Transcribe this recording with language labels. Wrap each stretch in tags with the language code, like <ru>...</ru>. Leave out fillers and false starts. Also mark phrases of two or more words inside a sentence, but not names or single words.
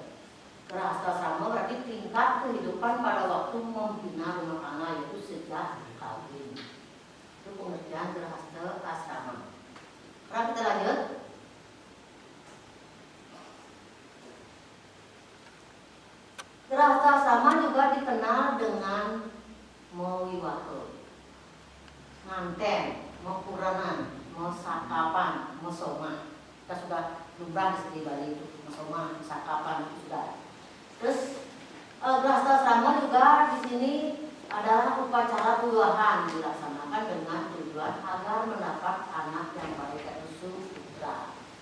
<id>Grahastha asrama berarti tingkat kehidupan pada waktu membina rumah tangga, yaitu sejak kawin. Itu pengertian grahastha asrama. Sekarang kita lanjut. Grahastha asrama juga dikenal dengan</id> <ban>mawiwaha, nganten, mempuranan, mesakapan, mesoma.</ban> <id>Kita sudah lumrah di Bali itu,</id> <ban>mesoma, mesakapan</ban> <id>itu sudah. Terus grahastha asrama juga di sini adalah upacara puluhan dilaksanakan dengan tujuan agar mendapat anak yang baik, yaitu suputra.</id>